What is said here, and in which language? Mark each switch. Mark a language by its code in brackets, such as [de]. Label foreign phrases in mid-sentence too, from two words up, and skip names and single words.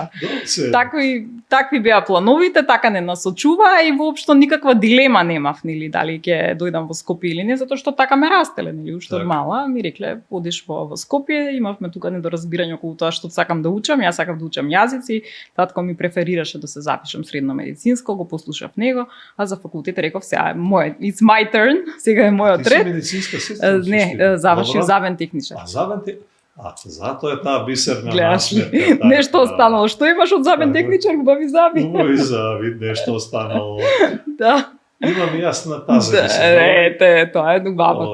[mk] Такви беа плановите, така не насочува и воопшто никаква дилема немав, нели, дали ќе дојдам во Скопје или не, затоа што така ме растеле, нели, уште од мала ми рекле одиш во Скопје, имавме тука недоразбирање околу тоа што сакам да учам, јас сакав да учам јазици, татко ми преферираше да се запишам средно медицинско, го послушав него, а за факултет реков сега [en] it's my turn, [mk] сега е мојот ред. Ти си медицинска сестра? Не, завршив забен техничар. Забен техничар? Затоа е таа бисерна Гледаш ли? насметка. Нешто останало. Што имаш од забен техничар, убави заби? Убави заби, нешто останало. Да. Имам јасна тази. Тоа е убавот.